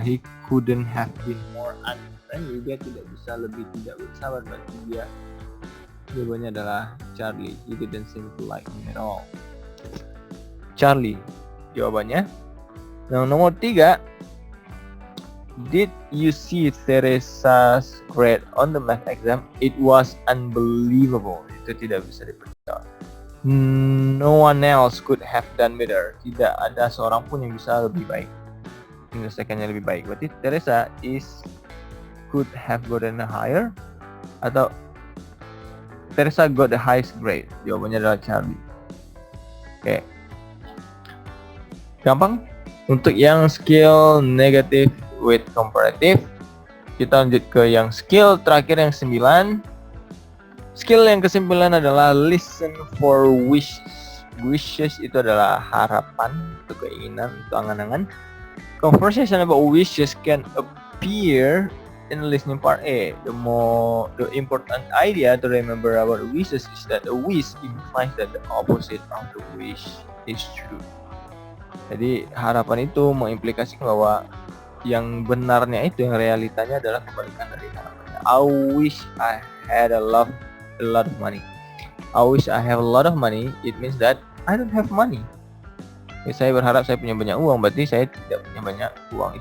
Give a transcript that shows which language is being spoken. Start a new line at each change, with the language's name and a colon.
English: He couldn't have been more unfriendly.
Indonesian: Dia tidak bisa lebih tidak bersahabat. Berarti dia jawabannya adalah Charlie.
English: He didn't seem to like him at all. Charlie
Indonesian: jawabannya. Nah, nomor 3,
English: did you see Teresa's grade on the math exam? It was unbelievable.
Indonesian: Itu tidak bisa dipercaya.
English: No one else could have done better.
Indonesian: Tidak ada seorang pun yang bisa lebih baik, menyelesaikannya lebih baik. Berarti
English: Teresa could have gotten higher,
Indonesian: atau
English: Teresa got the highest grade.
Indonesian: Jawabannya adalah Charlie. Oke. Gampang. Untuk yang skill
English: negative with comparative,
Indonesian: kita lanjut ke yang skill terakhir yang 9. Skill yang ke-9 adalah
English: listen for wishes.
Indonesian: Wishes itu adalah harapan, atau keinginan, atau angan-angan.
English: Conversation about wishes can appear in the listening part A. The important idea to remember about wishes is that a wish implies that the opposite of the wish is true.
Indonesian: Jadi harapan itu mengimplikasikan bahwa yang benarnya itu, yang realitanya adalah kebalikan dari harapannya.
English: I wish I had a lot of money. I wish I have a lot of money. It means that I don't have money.
Indonesian: Saya berharap saya punya banyak uang, berarti saya tidak punya banyak uang.